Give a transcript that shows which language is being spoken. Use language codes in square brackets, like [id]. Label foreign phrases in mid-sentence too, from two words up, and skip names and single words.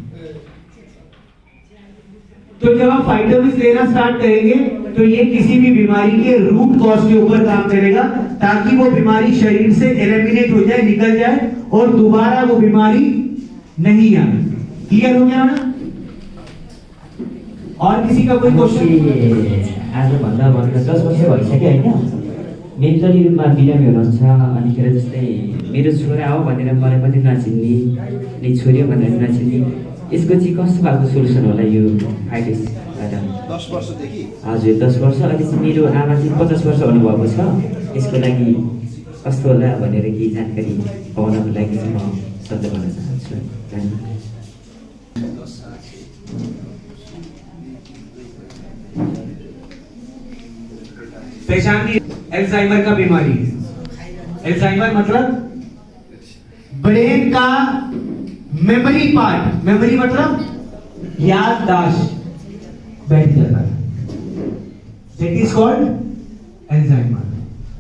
[hi] तो जब आप फाइटोमिन लेना स्टार्ट करेंगे तो ये किसी भी बीमारी के [en] root cause [hi] के ऊपर काम करेगा, ताकि वो बीमारी शरीर से एलिमिनेट हो जाए, निकल जाए, और दोबारा वो बीमारी नहीं आए। क्लियर हो गया ना? और किसी का कोई क्वेश्चन? [ne] आजभन्दा भनेर 10 वर्ष भइसक्यो होइन। मेन्टली रूपमा बिरामी हुनुहुन्छ, अनिखेर जस्तै मेरो छोरा हो भनेर मलाई पनि नचिन्ने, नि छोरी भनेर नचिन्ने, यसको चाहिँ कस्तो खालको सोल्युसन होला यो फाइटिसबाट? 10 वर्षदेखि? हजुर 10 वर्ष। अहिले चाहिँ मेरो आमा चाहिँ 50 वर्ष हुनुभएको छ। यसको लागि कस्तो होला भनेर केही जानकारी पाउनको लागि चाहिँ म सल्लाह गर्न चाहन्छु। धन्यवाद। [hi] पहचान ली, अल्जाइमर का बीमारी है। अल्जाइमर मतलब ब्रेन का [en] memory part, [hi] मेमोरी मतलब याददाश्त बैठ जाता है, [en] that is called [hi] अल्जाइमर।